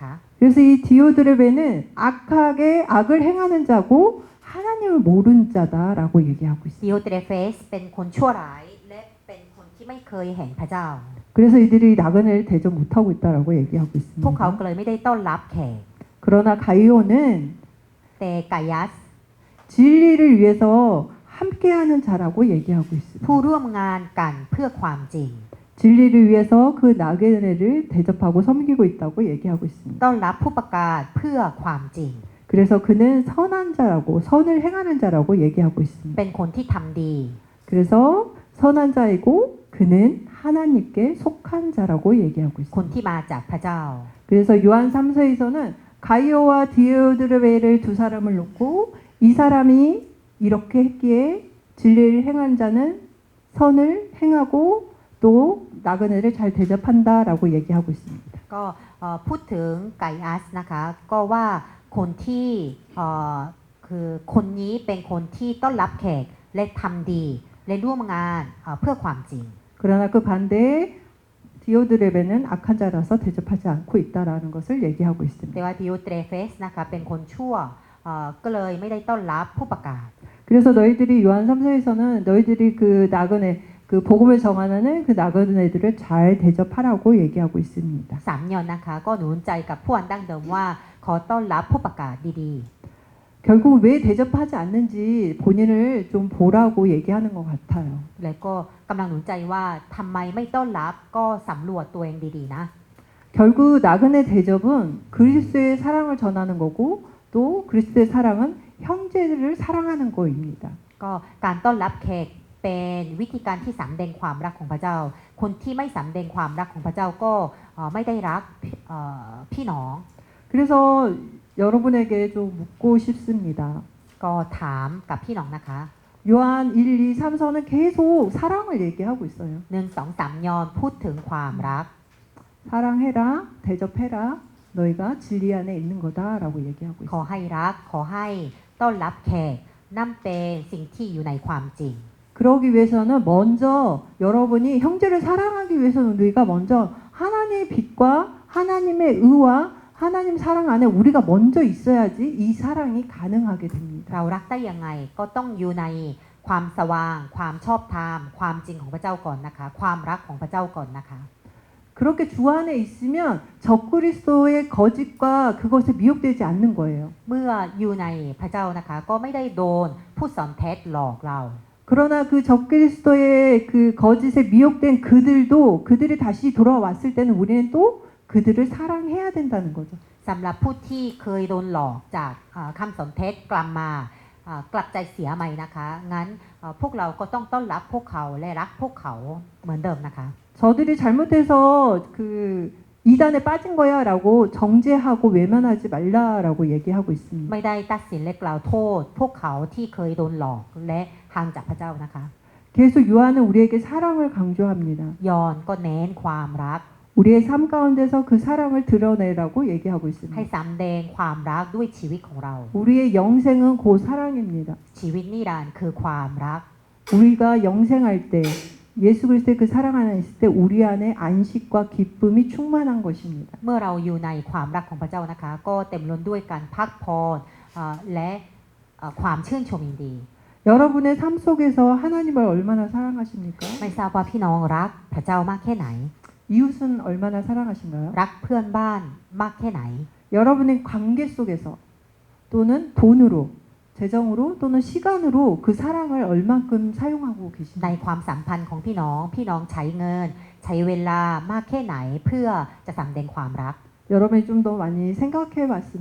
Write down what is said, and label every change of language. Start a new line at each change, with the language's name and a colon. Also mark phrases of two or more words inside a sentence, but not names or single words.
Korean: 그래서 이 디오드레베는 악하게 악을 행하는 자고 하나님을 모르는 자다라고 얘기하고
Thai: ดิ
Korean: 있습니다.
Thai: โอเตรเฟสเป็นคนชั่วร้ายและเป็นคนที่ไม่เคยเห็นพระเจ้า
Korean: 그래서 이들이 나그네를 대접 못하고 있다라고 얘기하고
Thai: พวกเขา
Korean: 있습니다.
Thai: ก็เลยไม่ได้ต้อนรับแขก
Korean: 그러나 가이오는
Thai: แต่ไกยัส
Korean: 진리를 위해서 함께하는 자라고 얘기하고
Thai: ผู้
Korean: 있습니다.
Thai: ร่วมงานกันเพื่อความจริง
Korean: 진리를 위해서 그 나그네를 대접하고 섬기고 있다고 얘기하고 있습니다.
Thai: ต้อนรับผู้ประกาศเพื่อความจริง
Korean: 그래서 그는 선한 자라고 선을 행하는 자라고 얘기하고 있습니다.
Thai: เป็นคนที่ทำดี
Korean: 그래서 선한 자이고 그는 하나님께 속한 자라고 얘기하고
Thai: คน
Korean: 있습니다.
Thai: ที่มาจากพระเจ้า
Korean: 그래서 요한 3서에서는 가이오와 디오드레베를 두 사람을 놓고 이 사람이 이렇게 했기에 진리를 행한 자는 선을 행하고 또 나그네를 잘 대접한다라고 얘기하고 있습니다.
Thai: ก็พูดถึงไกอัสนะคะก็ว่าคนที่คือคนนี้เป็นคนที่ต้อนรับแขกและทำดีและร่วมงานเพื่อความจริง
Korean: 그러나 그 반대에 디오드레베는 악한 자라서 대접하지 않고 있다라는 것을 얘기하고
Thai: แต่
Korean: 있습니다.
Thai: ว่าดิโอเตรเฟสนะคะเป็นคนชั่วก็เลยไม่ได้ต้อนรับผู้ประกาศ
Korean: 그래서 너희들이 요한 3서에서는 너희들이 그 나그네 그 복음을 정하는 그 나그네들을 잘 대접하라고 얘기하고 있습니다.
Thai: สามยอนนะคะก็หนุนใจกับผู้อันดั้งเดิมว่าขอต้อนรับผู้ประกาศดี
Korean: 결국 왜 대접하지 않는지 본인을 좀 보라고 얘기하는 것 같아요.
Thai: แล้วก็กำลังหนุนใจว่าทำไมไม่ต้อนรับก็สำรวจตัวเองดีๆนะ
Korean: 결국 나그네 대접은 그리스도의 사랑을 전하는 거고 또 그리스도의 사랑은 형제를 사랑하는 거입니다.
Thai: ก็การต้อนรับแขกเป็นวิธีการที่สำแดงความรักของพระเจ้า คนที่ไม่สำแดงความรักของพระเจ้าก็ไม่ได้รักพี่น้อง
Korean: 그래서 여러분에게 좀 묻고 싶습니다.
Thai: ก็ถามกับพี่น้องนะคะ
Korean: 요한 1, 2, 3서는 계속 사랑을 얘기하고 있어요.
Thai: 1, 2, 3 ยอห์นพูดถึงความรัก
Korean: 사랑해라, 대접해라, 너희가 진리 안에 있는 거다라고 얘기하고
Thai: ขอ
Korean: 있어요.
Thai: ให้รักขอให้ต้อนรับแขกนั่นเป็นสิ่งที่อยู่ในความจริง
Korean: 그러기 위해서는 먼저 여러분이 형제를 사랑하기 위해서는 우리가 먼저 하나님의 빛과 하나님의 의와 하나님 사랑 안에 우리가 먼저 있어야지 이 사랑이 가능하게 됩니다.
Thai: เรารักได้ยังไงก็ต้องอยู่ในความสว่าง ความชอบธรรมความจริงของพระเจ้าก่อนนะคะ ความรักของพระเจ้าก่อนนะคะ
Korean: 그렇게 주 안에 있으면 적그리스도의 거짓과 그것에 미혹되지 않는 거예요.
Thai: เมื่ออยู่ในพระเจ้านะคะ ก็ไม่ได้โดนผู้สอนเท็จหลอกเรา
Korean: 그러나 그 적그리스도의 그 거짓에 미혹된 그들도 그들이 다시 돌아왔을 때는 우리는 또 그들을 사랑해야 된다는 거죠.
Thai: สำหรับผู้ที่เคยโดนหลอกจากคำสอนเท็จกลับมากลับใจเสียใหม่นะคะงั้นพวกเราก็ต้องต้อนรับพวกเขาและรักพวกเขาเหมือนเดิมนะคะ
Korean: 저들이 잘못해서 그 이단에 빠진 거야라고 정죄하고 외면하지 말라라고 얘기하고 있습니다.
Thai: ไม่ได้ตัดสินและกล่าวโทษ พวกเขาที่เคยโดนหลอกและห่างจากพระเจ้านะคะ
Korean: 계속 요한은 우리에게 사랑을 강조합니다.
Thai: ยอห์นก็เน้นความรัก
Korean: 우리의 삶 가운데서 그 사랑을 드러내라고 얘기하고
Thai: ให้
Korean: 있습니다.
Thai: สำแดงความรักด้วยชีวิตของเรา
Korean: 우리의 영생은 곧 사랑입니다.
Thai: ชีวิตนิรันดร์คือความรัก
Korean: 우리가 영생할 때 예수 그리스도의 그 사랑 안에 있을 때 우리 안에 안식과 기쁨이 충만한 것입니다.
Thai: เมื่อเราอยู่ในความรักของพระเจ้านะคะ ก็เต็มล้นด้วยการพักผ่อนและความชื่นชมยินดี
Korean: 여러분의 삶 속에서 하나님을 얼마나 사랑하십니까?
Thai: ไม่ทราบว่าพี่น้องรักพระเจ้ามากแค่ไหน
Korean: 이웃은 얼마나 사랑하신가요?
Thai: รักเพื่อนบ้านมากแค่ไหน
Korean: 여러분의 관계 속에서 또는 돈으로 재정으로 또는 시간으로 그 사랑을 얼만큼 사용하고
Thai: ใน
Korean: 계십니까?
Thai: ความสัมพันธ์ของพี่น้อง พี่น้องใช้เงิน ใช้เวลามากแค่ไหนเพื่อจะสำแดงความรัก
Korean: 여러분이 좀 더 많이 생각해 봤으면